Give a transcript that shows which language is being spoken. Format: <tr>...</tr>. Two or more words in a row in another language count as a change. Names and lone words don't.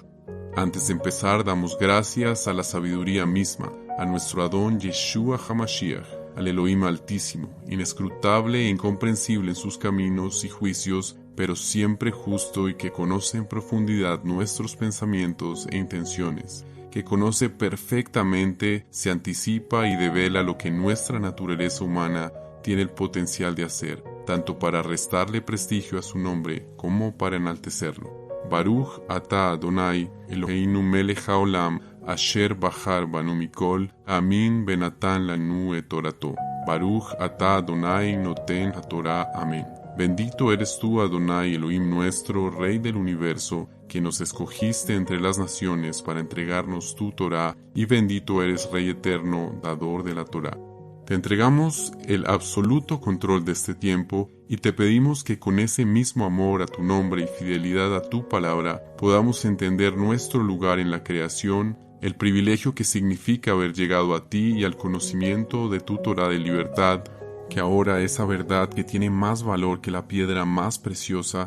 <es>Antes de empezar, damos gracias a la sabiduría misma, a nuestro Adón Yeshua HaMashiach, al Elohim Altísimo, inescrutable e incomprensible en sus caminos y juicios, pero siempre justo y que conoce en profundidad nuestros pensamientos e intenciones, que conoce perfectamente, se anticipa y devela lo que nuestra naturaleza humana tiene el potencial de hacer, tanto para restarle prestigio a su nombre como para enaltecerlo.</es> <he>ברוך אתה אדוני אלוהינו מלך העולם אשר בחר בנו מכל עמים בנתן לנו את תורתו. ברוך אתה אדוני נותן התורה.</he> <es>Amén. Bendito eres tú, Adonai, Elohim nuestro, Rey del universo, que nos escogiste entre las naciones para entregarnos tu Torah, y bendito eres, Rey eterno, dador de la Torah. Te entregamos el absoluto control de este tiempo y te pedimos que con ese mismo amor a tu nombre y fidelidad a tu palabra podamos entender nuestro lugar en la creación, el privilegio que significa haber llegado a ti y al conocimiento de tu Torah de libertad, que ahora esa verdad que tiene más valor que la piedra más preciosa,</es>